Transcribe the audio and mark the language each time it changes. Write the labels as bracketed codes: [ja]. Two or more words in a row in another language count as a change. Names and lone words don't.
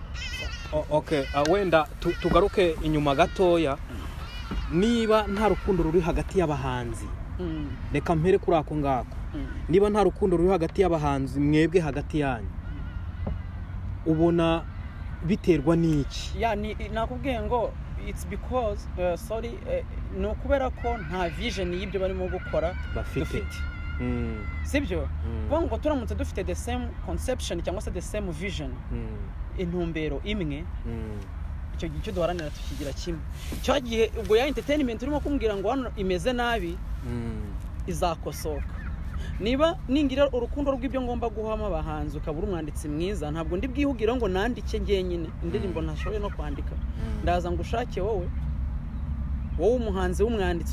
[rw] wenda tugaruke inyuma gatoya niba nta rukundo ruri hagati y'abahanzi reka mpere kuri ako ngako niba nta rukundo ruri hagati y'abahanzi mwebwe hagati yanyu ubona biterwa n'iki nakubwiye ngo [en] it's because [rw] ni ukubera ko nta vision y'ibyo barimo gukora dufite sibyo kuvuga ngo turamutse dufite [en] the same conception [rw] cyangwa se [en] the same vision [rw] intumbero imwe icyo gihe cyo duharanira tukigira kimwe cyo gihe ubwo ya entertainment urimo kumbwira ngo hano imeze nabi izakosoka niba ningira urukundo rw'ibyo ngomba guhama abahanzi ukabura umwanditsi mwiza ntabwo ndi bwihugira ngo nandike ngenyine indirimbo ntashoboye no kwandika ndaza ngo ushake wowe umuhanzi w'umwanditsi